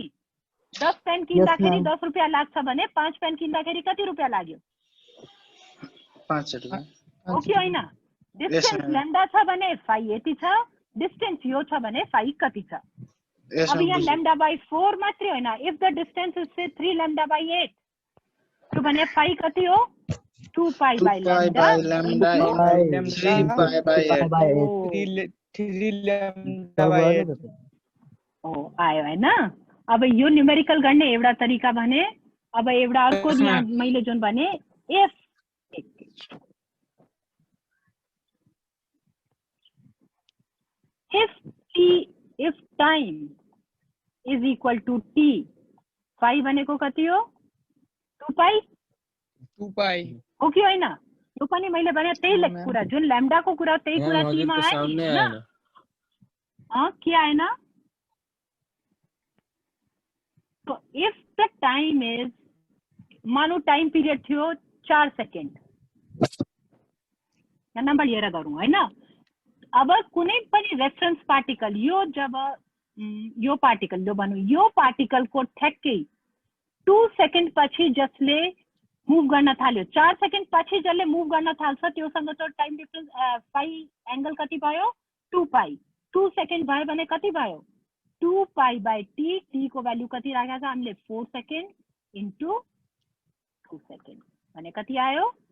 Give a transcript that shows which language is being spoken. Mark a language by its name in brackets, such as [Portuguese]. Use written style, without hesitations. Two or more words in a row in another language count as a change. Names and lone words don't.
[Nepali] 10 पेन किन्दाखेरि 10 रुपैयाँ लाग्छ भने 5 पेन किन्दाखेरि कति रुपैयाँ लाग्यो? 5 रुपैयाँ। हो कि हैन? [English] distance lambda [Nepali] छ भने phi यति छ, डिस्टेन्स यो छ भने phi कति छ? अब यहाँ [English] lambda by 4 [Nepali] मात्रै हैन। [English] if the distance is say 3 lambda by 8 तो [Nepali] भने phi कति हो? [English] 2 pi by lambda into 3 pi by 8। 3 lambda by 8। [Nepali] आयो हैन? अब यो न्यूमेरिकल गर्ने एउटा तरिका भने अब एउटा अर्को यहाँ मैले जुन भने [English] if time is equal to T [Nepali] फाई भनेको कति हो 2 पाई 2 पाई हो कि होइन यो पनि मैले भने त्यही कुरा जुन ल्याम्डा को कुरा त्यही कुरा टी मा आयो नि हैन के आएन तो [English] if the time is [Nepali] मानो [English] time period [Nepali] थियो 4 सेकेन्ड नम्बर लिएर गरौँ हैन अब कुनै पनि [English] reference particle [Nepali] यो जब यो पार्टिकल जो भनौँ यो पार्टिकल को ठ्याक्कै 2 सेकेन्ड पछि जसले मुभ गर्न थाल्यो 4 सेकेन्ड पछि जसले मुभ गर्न थाल्छ त्योसँग त [English] time difference pi angle [Nepali] कति भयो 2 पाई 2 सेकेन्ड भयो भने कति भयो [English] 2 pi by T T [Nepali] को भ्यालु कति राखेको छ हामीले [English] 4 second into 2 second [Nepali] भने कति आयो